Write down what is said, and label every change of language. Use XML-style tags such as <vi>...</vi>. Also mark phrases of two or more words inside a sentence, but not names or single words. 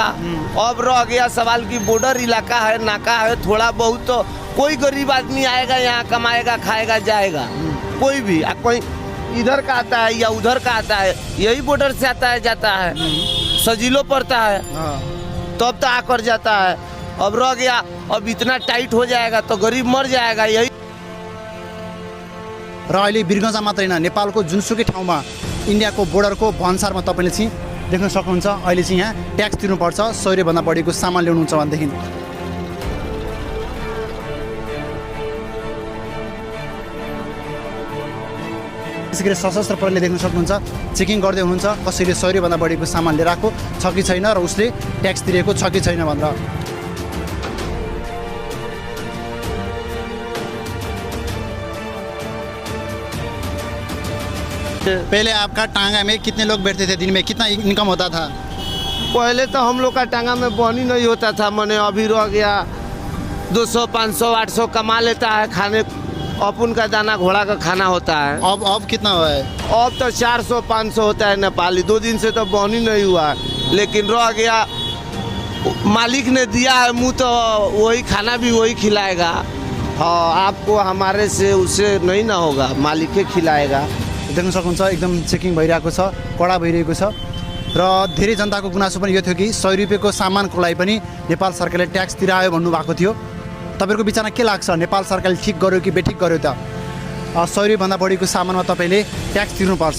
<hi>अब रह गया सवाल कि बॉर्डर इलाका है, नाका है, थोड़ा बहुत तो कोई गरीब आदमी आएगा यहाँ, कमाएगा, खाएगा, जाएगा। कोई भी कोई इधर का आता है या उधर का आता है, यही बॉर्डर से आता है जाता है, सजीलो पड़ता है तब तो आकर जाता है। अब रह गया, अब इतना टाइट हो जाएगा तो गरीब मर जाएगा। यही</hi> <ne>र अहिले वीरगञ्जमा मात्रै हैन, नेपालको जुनसुकै ठाउँमा इन्डियाको बोर्डरको भन्सारमा तपाईँले चाहिँ देख्न सक्नुहुन्छ। अहिले चाहिँ यहाँ ट्याक्स तिर्नुपर्छ 100 रुपैयाँ भन्दा बढीको सामान ल्याउनुहुन्छ भनेदेखि। त्यसैगरी सशस्त्र प्रहरीले देख्न सक्नुहुन्छ चेकिङ गर्दै हुनुहुन्छ कसैले 100 रुपैयाँ भन्दा बढीको सामान लिएर आएको छ कि छैन र उसले ट्याक्स तिरेको छ कि छैन भनेर।</ne> <hi>पहले आपका टांगा में कितने लोग बैठते थे? दिन में कितना इनकम होता था? पहले तो हम लोग का टांगा में बनी नहीं होता था, मैंने अभी रह गया 200, 500, 800 कमा लेता है। खाने अपन का दाना घोड़ा का खाना होता है। अब कितना हुआ है? अब तो 400, 500 होता है नेपाली। 2 दिन से तो बनी नहीं हुआ, लेकिन रह गया मालिक ने दिया है मुँह तो वही खाना भी वही खिलाएगा। हाँ, आपको हमारे से उससे नहीं ना होगा, मालिक ही खिलाएगा।</hi> <ne>देख्न सक्नुहुन्छ एकदम चेकिङ भइरहेको छ, कडा भइरहेको छ। र धेरै जनताको गुनासो पनि यो थियो कि 100 रुपैयाँको सामानको लागि पनि नेपाल सरकारले ट्याक्स तिरायो भन्नुभएको थियो। तपाईँको विचारमा के लाग्छ? नेपाल सरकारले ठिक गर्यो कि बेठिक गर्यो त? 100 रुपैयाँ भन्दा बढीको सामानमा तपाईँले ट्याक्स तिर्नुपर्छ।</ne>